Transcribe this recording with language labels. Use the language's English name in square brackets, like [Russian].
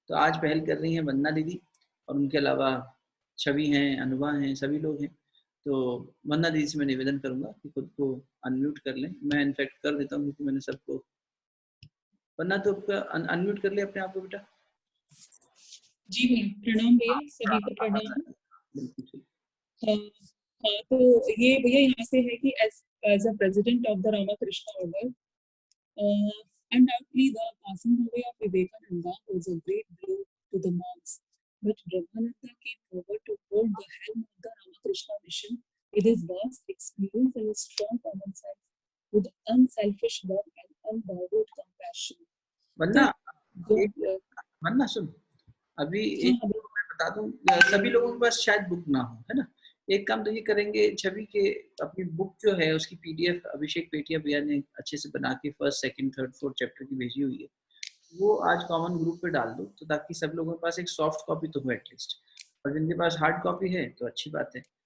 [Hindi] तो आज पहल कर रही हैं वंदना दीदी, और उनके अलावा छवि हैं, अनुभा हैं, सभी लोग हैं। तो वंदना दीदी से मैं निवेदन करूंगा कि खुद को अनम्यूट कर लें। मैं इनफैक्ट कर देता हूँ क्योंकि मैंने सबको, वरना तो अनम्यूट कर ले अपने आप को बेटा। जी प्रणाम भैया, सभी को प्रणाम। बिल्कुल ठीक। तो ये भैया यहाँ से है कि [English] as a president of the Ramakrishna order, undoubtedly the passing away of Vivekananda was a great blow to the monks, but Brahmananda came forward to hold the helm of the Ramakrishna mission with his vast experience and his strong common sense, with unselfish love and unborrowed compassion. [Hindi] वरना सुन, अभी एक मैं बता दूं, सभी लोगों के पास शायद बुक ना हो, है ना। एक काम तो ये करेंगे, छवि के अपनी बुक जो है उसकी पीडीएफ अभिषेक पेटिया भैया ने अच्छे से बना के 1st, 2nd, 3rd, 4th chapter की भेजी हुई है, वो आज कॉमन ग्रुप पे डाल दो, तो ताकि सब लोगों के पास एक सॉफ्ट कॉपी तो हो एटलीस्ट, और जिनके पास हार्ड कॉपी है तो अच्छी बात है।